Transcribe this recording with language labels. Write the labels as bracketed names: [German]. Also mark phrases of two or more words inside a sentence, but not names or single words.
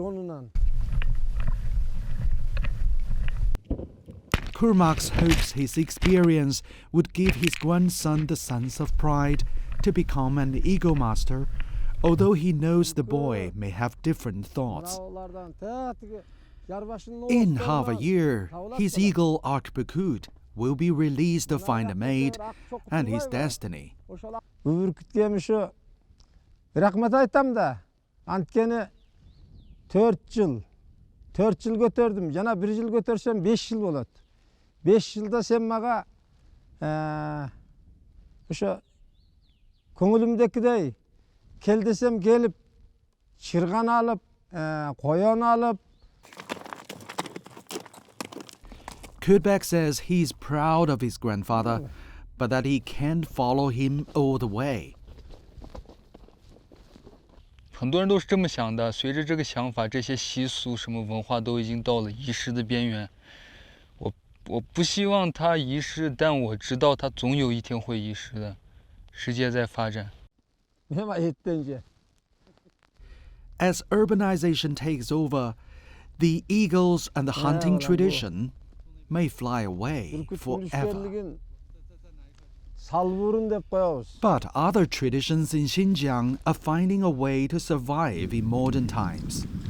[English] Kurmax hopes his experience would give his grandson the sense of pride to become an eagle master, although he knows the boy may have different thoughts. In half a year, his eagle Arkbukut will be released to find a mate and his destiny. [Kyrgyz] Рахмат айтам да. Анткени 4 жыл көтөрдүм. Жана 1 жыл көтөрсөм 5 жыл болот. 5 жылда сен мага ошо көңүлүмдекидей кел десем келип, чырган алып, коён алып. [English] Kudbek says he's proud of his grandfather, but that he can't follow him all the way. [Chinese] 很多人都是这么想的，随着这个想法，这些习俗什么文化都已经到了遗失的边缘。我不希望它遗失，但我知道它总有一天会遗失的。世界在发展。 [English] As urbanization takes over, the eagles and the hunting tradition may fly away forever. But other traditions in Xinjiang are finding a way to survive in modern times.